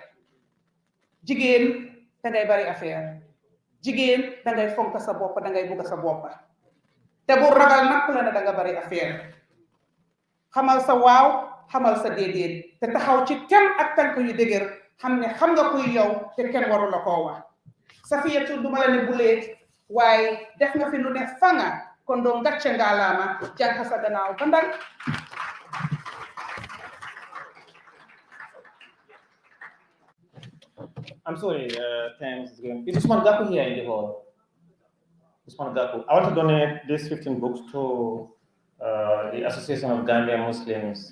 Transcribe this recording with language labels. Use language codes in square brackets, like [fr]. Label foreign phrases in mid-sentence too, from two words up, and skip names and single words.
[wo] jigéen da ngay bari affaire jigéen da ngay fonk sa bopp da ngay bugg sa bopp te bu ragal nag ku la ne da nga bari affaire xamal sa waaw xamal sa déedéet te taxaw ci kem ak tànk yu dëgër xam ne xam nga kuy yow te kenn waru la koo wax Safiyatu duma la ne buleet waaye def nga fi lu ne fanga kon doo ngàcce ngaalaama jànk sa gannaaw ba ndal [en] I'm sorry, thanks. Is Usman Gaku here in the hall? Usman Gaku. I want to donate these 15 books to the Association of Gambian Muslims.